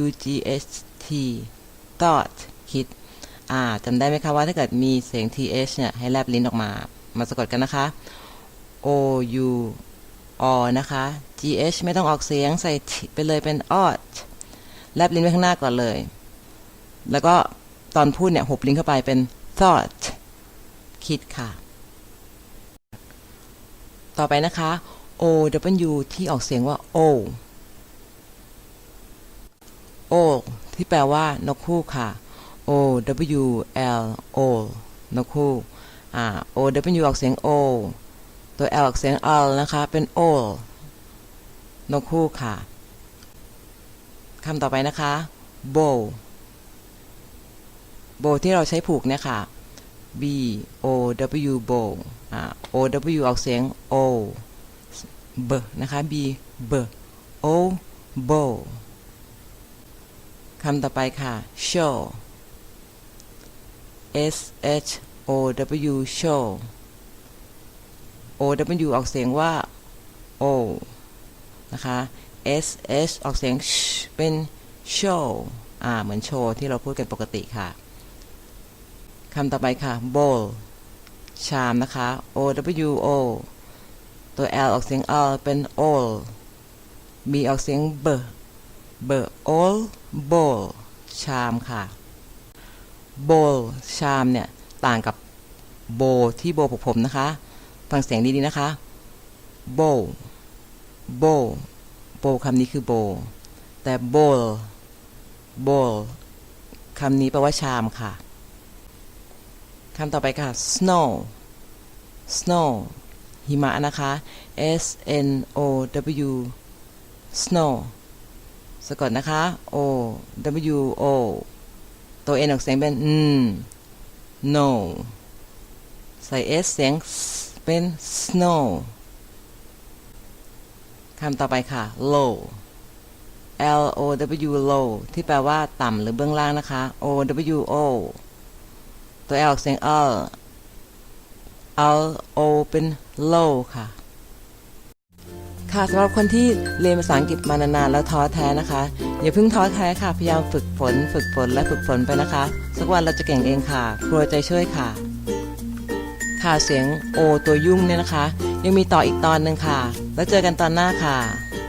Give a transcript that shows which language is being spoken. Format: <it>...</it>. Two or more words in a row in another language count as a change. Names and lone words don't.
<en>g h t thought</en> <th>คิดจำได้ไหมคะว่าถ้าเกิดมีเสียง th เนี่ยให้แลบลิ้นออกมาสะกดกันนะคะ</th> <en>o u r</en> <th>นะคะ</th> <en>g h</en> <th>ไม่ต้องออกเสียงใส่ไปเลยเป็น ought แลบลิ้นไว้ข้างหน้าก่อนเลยแล้วก็ตอนพูดเนี่ยหุบลิ้นเข้าไปเป็น thought คิดค่ะ ต่อไปนะคะ</th> <en>o w</en> <th>ที่ออกเสียงว่า o ที่แปลว่าน กฮูกค่ะ</th> <en>o w l o</en> <th>นกฮูก</th> <en>o w</en> <th>ออกเสียง o ตัว l ออกเสียง l นะคะเป็น o นกฮูกค่ะคำต่อไปนะคะ bow ที่เราใช้ผูกเนี่ยค่ะ</th> <en>b o w bow o w</en> <th>ออกเสียง o b นะคะ</th> <en>b o bow</en> <th>คำต่อไปค่ะ</th> <en>show s h o w show o w</en> <th>ออกเสียงว่า o นะคะ</th> <en>s h</en> <th>ออกเสียง sh เป็น show เหมือนโชว์ที่เราพูดกันป กติค่ะคำต่อไปค่ะ bowl ชามนะคะ</th> <en>o w o</en> <th>ตัว l ออกเสียง l เป็น</th> <en>ol b</en> <th>ออกเสียง</th> <en>b ol bowl</en> <th>ชามค่ะ bowl ชามเนี่ยต่างกับ bowl ที่โบผมนะคะฟังเสียงดีๆนะคะ bowl bowl คำนี้คือ bowl แต่ bowl คำนี้แปลว่าชามค่ะคำต่อไปค่ะ snow หิมะนะคะ</th> <en>s n o w snow</en> <th>สะกดนะคะ</th> <en>o w o</en> <th>ตัว n ออกเสียงเป็นno ใส่ s เสียงเป็น snow คำต่อไปค่ะ</th> <en>low l o w low</en> <th>ที่แปลว่าต่ำหรือเบื้องล่างนะคะ</th> <en>o w o</en> <th>ตัว l ออกเสียง</th> <en>l o</en> <th>เป็น low ค่ะสำหรับคนที่เรียนภาษาอังกฤษมานานๆแล้วท้อแท้นะคะอย่าเพิ่งท้อแท้ค่ะพยายามฝึกฝนและฝึกฝนไปนะคะสักวันเราจะเก่งเองค่ะครัวใจช่วยค่ะเสียง o ตัวยุ่งเนี่ยนะคะยังมีต่ออีกตอนหนึ่งค่ะแล้วเจอกันตอนหน้าค่ะ</th>